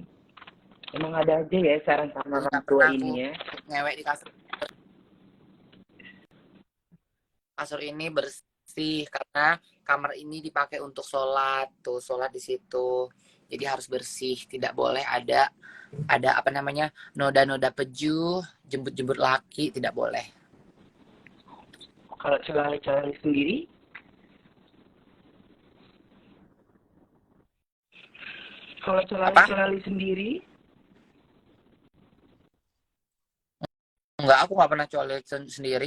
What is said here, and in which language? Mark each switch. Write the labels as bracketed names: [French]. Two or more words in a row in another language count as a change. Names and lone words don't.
[Indonesian] Emang ada aja ya saran-saran Jadi orang nggak tua pernah aku ini ya. ngewek di kasur. Kasur ini bersih karena kamar ini dipakai untuk sholat, tuh sholat di situ. Jadi harus bersih, tidak boleh ada apa namanya, noda-noda pejuh, jemput-jemput laki, tidak boleh. Kalau celali-celali sendiri, kalau celali-celali sendiri, Enggak, aku nggak pernah colek sendiri.